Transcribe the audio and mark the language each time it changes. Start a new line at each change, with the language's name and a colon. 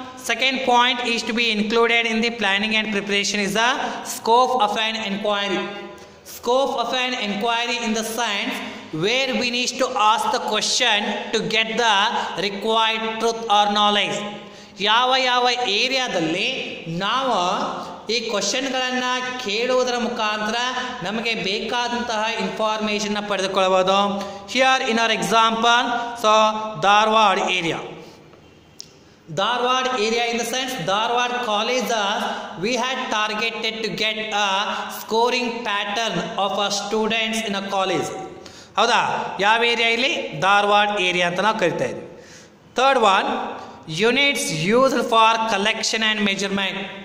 English: Second point is to be included in the planning and preparation is the scope of an enquiry. Scope of an enquiry in the sense where we need to ask the question to get the required truth or knowledge.
Kannada: ಯಾವ ಯಾವ ಏರಿಯಾದಲ್ಲಿ ನಾವು ಈ ಕ್ವಶನ್ಗಳನ್ನು ಕೇಳುವುದರ ಮುಖಾಂತರ ನಮಗೆ ಬೇಕಾದಂತಹ ಇನ್ಫಾರ್ಮೇಷನ್ನ ಪಡೆದುಕೊಳ್ಳಬಹುದು.
English: Here in our example, so Dharwad area. Dharwad area in the sense Dharwad colleges, we had targeted to get a scoring pattern of our students in a college.
Kannada: ಹೌದಾ? ಯಾವ ಏರಿಯಾ ಇಲ್ಲಿ? ಧಾರವಾಡ ಏರಿಯಾ ಅಂತ ನಾವು ಕರಿತಾ ಇದ್ವಿ.
English: Third one, units used for collection and measurement.